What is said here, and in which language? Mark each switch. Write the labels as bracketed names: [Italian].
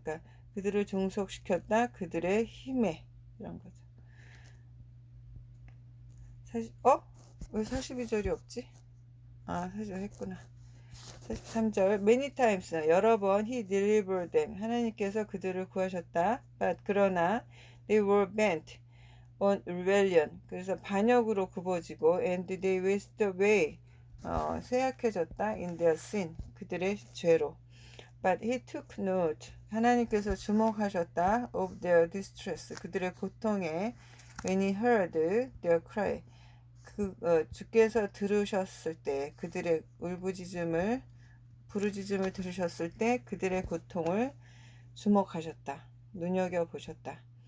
[Korean] 그러니까 그들을 종속시켰다, 그들의 힘에, 이런 거죠. 왜 42절이 없지? 사실 했구나. 43절 [English] many times, [Korean] 여러 번 [English] he delivered them, [Korean] 하나님께서 그들을 구하셨다. [English] but [Korean] 그러나 [English] they were bent on rebellion, [Korean] 그래서 반역으로 굽어지고, [English] and they wasted away, [Korean] 쇠약해졌다, [English] in their sin, [Korean] 그들의 죄로. [English] but he took note, [Korean] 하나님께서 주목하셨다, [English] of their distress, [Korean] 그들의 고통에, [English] when he heard their cry, [Korean] 주께서 들으셨을 때, 그들의 부르짖음을 들으셨을 때 그들의 고통을 주목하셨다, 눈여겨보셨다.